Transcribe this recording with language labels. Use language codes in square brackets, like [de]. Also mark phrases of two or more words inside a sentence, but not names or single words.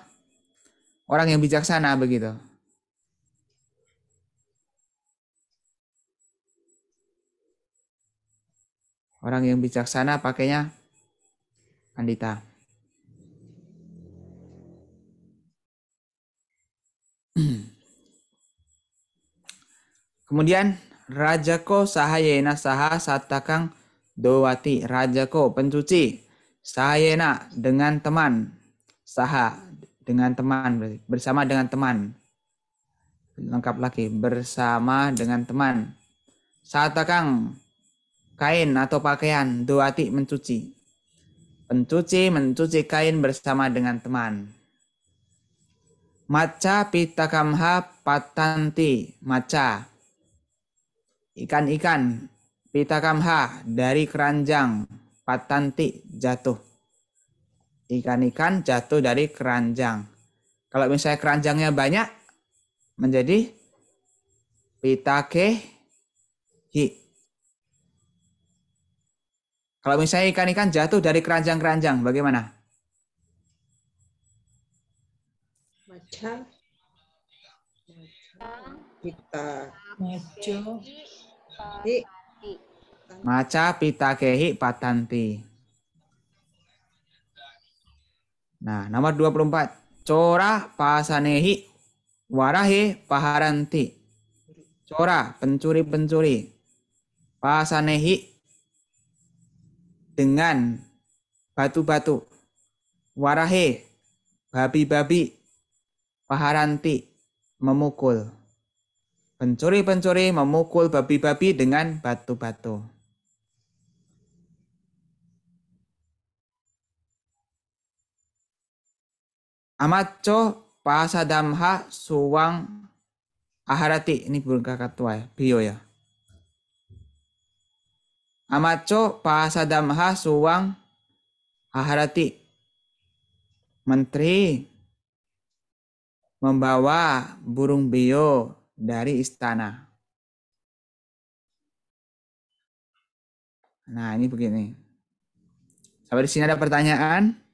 [id] Orang yang bijaksana begitu. Orang yang bijaksana pakainya pandita. [pi] Kemudian Rajako sahayena saha satakang dowati. [id] Rajako pencuci, sahayena dengan teman, saha dengan teman, bersama dengan teman. Lengkap lagi, bersama dengan teman. Satakang kain atau pakaian, dowati mencuci. Pencuci mencuci kain bersama dengan teman. [pi] Maca pitakamha patanti. [id] Maca, ikan-ikan. Pitakamha, dari keranjang. Patanti, jatuh. Ikan-ikan jatuh dari keranjang. Kalau misalnya keranjangnya banyak, menjadi pitakehi. Kalau misalnya ikan-ikan jatuh dari keranjang-keranjang, bagaimana? Maca. Kita. Maco. [pi] Maca pitakehi patanti. [id] Nah, nomor 24. [pi] Cora pasanehi warahe paharanti. [id] Cora, pencuri-pencuri. Pasanehi, dengan batu-batu. Warahe, babi-babi. Paharanti, memukul. Pencuri-pencuri memukul babi-babi dengan batu-batu. [pi] Amaco pasadamha suwang aharati. [id] Ini kata tua ya, bio ya. [pi] Amaco pasadamha suwang aharati. [id] Menteri membawa burung bio dari istana. Nah, ini begini. Sampai di sini ada pertanyaan?